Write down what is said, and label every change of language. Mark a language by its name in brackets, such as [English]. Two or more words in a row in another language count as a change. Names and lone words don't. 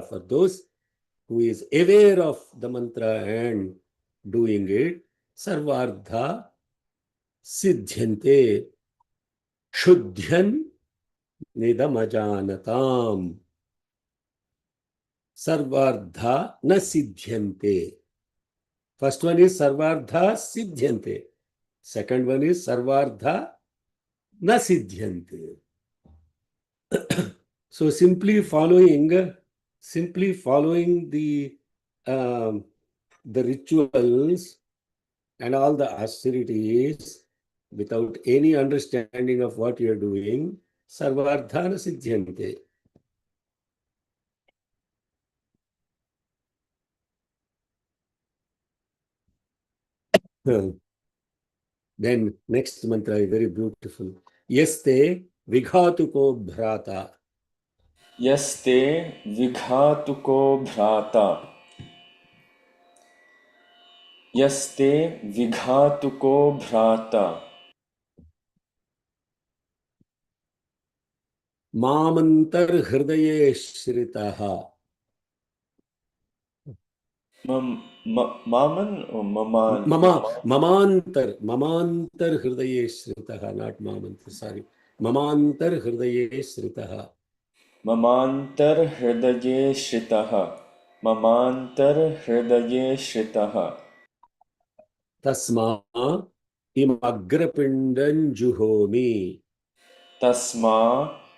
[English] For those who is aware of the mantra and doing it, [Sanskrit] Sarvardha Siddhyante Shuddhyan Nidamajanatam. Sarvardha na siddhyante. First one is Sarvardha siddhyante. Second one is Sarvardha na siddhyante. [English] So simply following the rituals and all the austerities without any understanding of what you are doing, [Sanskrit] Sarvardha na siddhyante. [English] Then next mantra is very beautiful. [Sanskrit] Yaste vighatuko bhrata. Yaste vighatuko bhrata. Yaste vighatuko bhrata. Mamantar hridaye shritaha. [English] Maman or Maman? [Sanskrit] Mamantar hridaye shritaha, [English] not mamantar, sorry. [Sanskrit] Mamantar hridaye shritaha. Mamantar hridaye shritaha. Mamantar hridaye shritaha. Tasma imagrapindan juhomi. Tasma